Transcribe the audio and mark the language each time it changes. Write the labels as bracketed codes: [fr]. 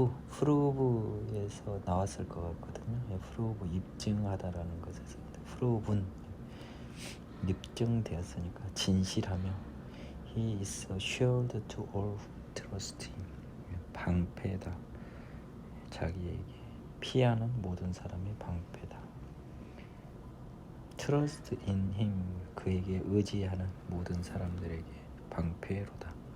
[ko] 프로브에서 나왔을 것 같거든요. 프로브 입증하다라는 것에서 프로분 입증되었으니까 진실하며 [en] He is assured to all who trust Him. [ko] 방패다. 자기에게 피하는 모든 사람의 방패다. [en] Trust in Him. [ko] 그에게 의지하는 모든 사람들에게 방패로다.